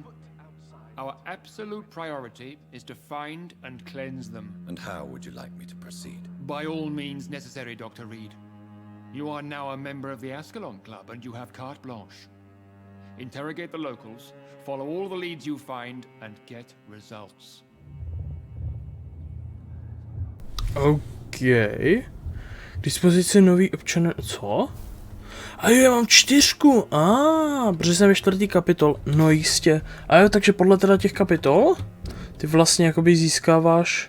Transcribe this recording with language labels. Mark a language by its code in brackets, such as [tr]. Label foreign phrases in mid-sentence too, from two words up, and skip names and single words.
[en] Our absolute priority is to find and cleanse them. And how would you like me to proceed? By all means necessary, Dr. Reid. You are now a member of the Ascalon Club and you have carte blanche. Interrogate the locals, follow all the leads you find, and get results. OK. [cs] K dispozici nový občan... Co? A jo, já mám 4. Protože jsem ve 4. kapitol. No jistě. A jo, takže podle teda těch kapitol ty vlastně jakoby získáváš...